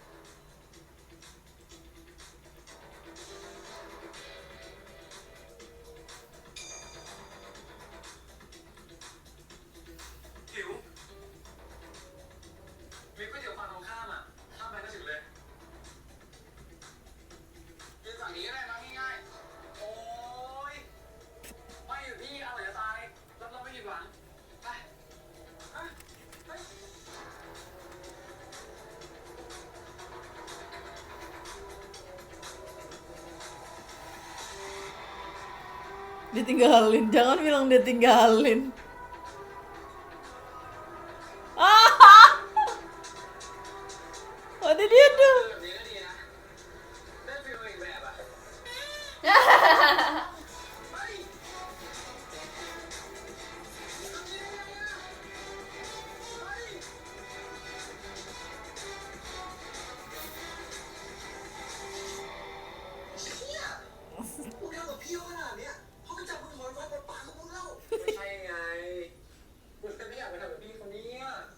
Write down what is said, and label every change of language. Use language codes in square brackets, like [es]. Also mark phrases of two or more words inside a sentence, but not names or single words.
[th] หิวมีก๋วยเตี๋ยวฝั่งตรงข้ามอ่ะข้ามไปก็ถึงเลยกินฝั่งนี้ก็ได้นะง่ายๆโอ้ยไม่อยู่พี่อร่อยจะตายรับรองไม่ผิดหวังไปไป [id] Ditinggalin, jangan bilang ditinggalin. [en] What did you do? [th] แบบนี้ก็ดีนะได้ฟีลอีกแบบอ่ะเฮ้ยทำยังไงอ่ะเฮ้ยเชี่ยมึงทำกับพี่เขาขนาดเนี้ยเขาจะจับมึงถอนฟันปากกับมึงเล่าไม่ใช่ไงมึงไม่อยากไปทำกับพี่คนนี้อ่ะ